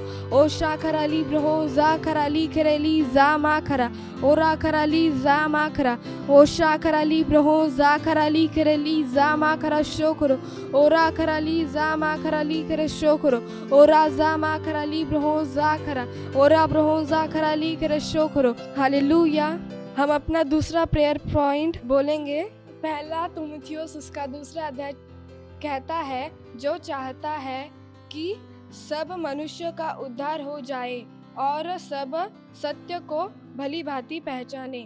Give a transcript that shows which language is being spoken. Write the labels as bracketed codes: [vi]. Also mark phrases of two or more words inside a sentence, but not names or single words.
[hi] ओ शाखराली ब्रहोजा खराली खरेली जामा खरा। ओ रा खराली जामा खरा। ओ शाखराली ब्रहोजा खराली खरेली जामा खरा शोकरो। ओ रा खराली जामा खराली खरे शोकरो। ओ राजामा खराली ब्रहोजा खरा। ओ रा ब्रहोजा खराली खरे शोकरो। हालेलुया। हम अपना दूसरा [en] prayer point [hi] बोलेंगे। पहला तीमुथियुस उसका दूसरा अध्याय कहता है, जो चाहता है कि सब मनुष्य का उद्धार हो जाए और सब सत्य को भली भांति पहचाने।